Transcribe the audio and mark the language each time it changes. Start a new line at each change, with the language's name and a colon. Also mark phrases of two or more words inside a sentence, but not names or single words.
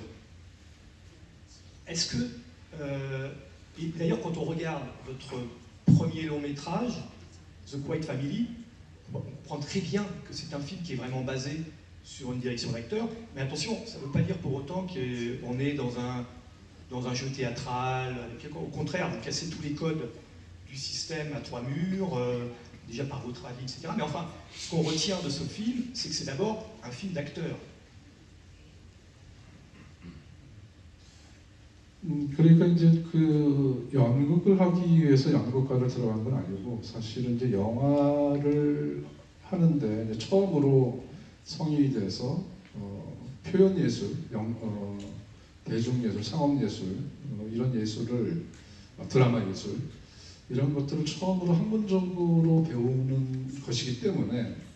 French: Est-ce que, et d'ailleurs quand on regarde votre premier long métrage, The Quiet Family, on comprend très bien que c'est un film qui est vraiment basé sur une direction d'acteur, mais attention, ça ne veut pas dire pour autant qu'on est dans un jeu théâtral, au contraire, vous cassez tous les codes du système à trois murs, déjà par votre avis, etc. Mais enfin, ce qu'on retient de ce film, c'est que c'est d'abord un film d'acteur.
Korean: 그러니까 이제 그 연극을 하기 위해서 연극과를 들어간 건 아니고 사실은 이제 영화를 하는데 이제 처음으로 성인이 돼서 표현 예술, 대중 예술, 상업 예술 이런 예술을 드라마 예술 이런 것들을 처음으로 학문적으로 배우는 것이기 때문에